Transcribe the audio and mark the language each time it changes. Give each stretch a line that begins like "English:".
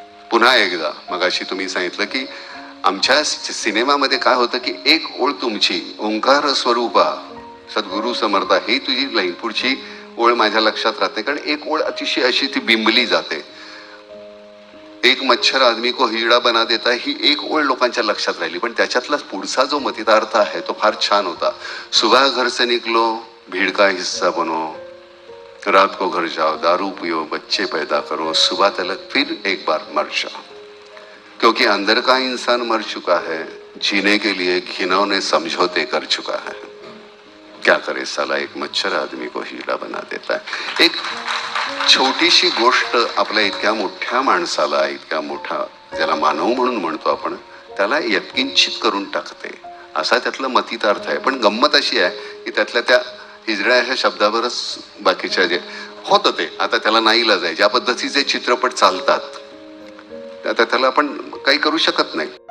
Marathi: पुन्हा एकदा मगाशी तुम्ही सांगितलं की आमच्या सिनेमामध्ये काय होतं की एक ओळ तुमची ओंकार स्वरूपा सद्गुरु समर्था ही तुझी लाईन, पुढची ओळ माझ्या लक्षात राहते. कारण एक ओळ अतिशय अशी ती बिंबली जाते.
Hindi: एक मच्छर आदमी को हिजडा बना देता,
Marathi: ही एक ओळ लोकांच्या लक्षात राहिली. पण त्याच्यातला पुढचा जो मतितार्थ आहे तो फार छान होता.
Hindi: सुबह घर से निकलो भीड़ का हिस्सा बनो, रात को घर जाओ दारू पियो बच्चे पैदा करो, सुबह तलक फिर एक बार मर जाओ, क्योंकि अंदर का इंसान मर चुका है, जीने के लिए घिनौने समझौते कर चुका है. क्या करे साला एक मच्छर आदमी को हिजडा बना देता है.
Marathi: एक छोटीशी गोष्ट आपल्या इतक्या मोठ्या माणसाला, इतक्या मोठा ज्याला मानव म्हणून म्हणतो आपण, त्याला यत्किंचित करून टाकते. असा त्यातला मतितार्थ आहे. पण गंमत अशी आहे की त्यातल्या त्या हिजड्या ह्या शब्दावरच बाकीच्या जे होतं ते आता त्याला नाईलाज आहे. ज्या पद्धतीचे चित्रपट चालतात आता त्याला आपण काही करू शकत नाही.